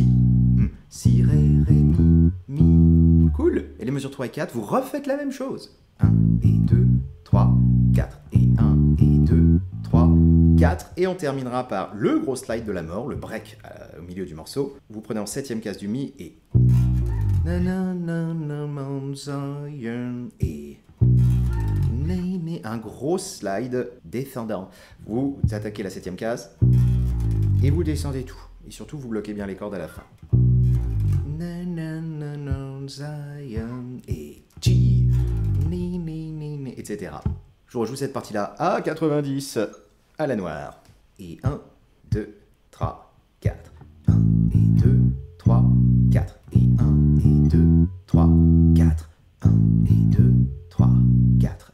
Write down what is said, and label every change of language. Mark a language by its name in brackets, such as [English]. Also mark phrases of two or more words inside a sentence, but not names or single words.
[French] Si, Ré, Ré, Mi. Cool. Et les mesures 3 et 4, vous refaites la même chose. 1 et 2, 3, 4 et 1 et 2 4, et on terminera par le gros slide de la mort, le break au milieu du morceau. Vous prenez en 7e case du Mi et... Na na na na Mount Zion et... Un gros slide descendant. Vous attaquez la 7e case et vous descendez tout. Et surtout, vous bloquez bien les cordes à la fin. Na na na na Zion et G, etc. Je vous rejoue cette partie-là à 90 à la noire. Et 1, 2, 3, 4. 1 et 2, 3, 4. Et 1 et 2, 3, 4. 1 et 2, 3, 4.